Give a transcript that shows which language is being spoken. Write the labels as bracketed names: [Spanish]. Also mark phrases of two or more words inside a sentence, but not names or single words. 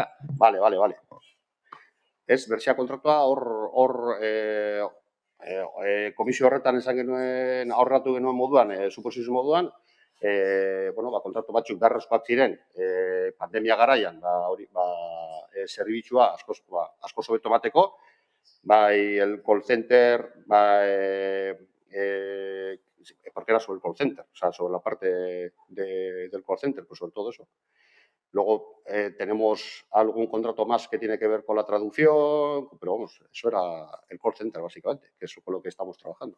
[Basque] Vale. Ez, Bertzia kontratua hor komisio horretan esan genuen, aurratu genuen moduan, suposizio moduan, kontratu batzuk beharrezkoak ziren pandemia garaian, zerbitzua asko hobeto emateko, bai [Spanish] el call center, porque era sobre el call center, o sea, sobre la parte del call center, pues sobre todo eso. Luego tenemos algún contrato más que tiene que ver con la traducción, pero vamos, eso era el call center básicamente, que es con lo que estamos trabajando.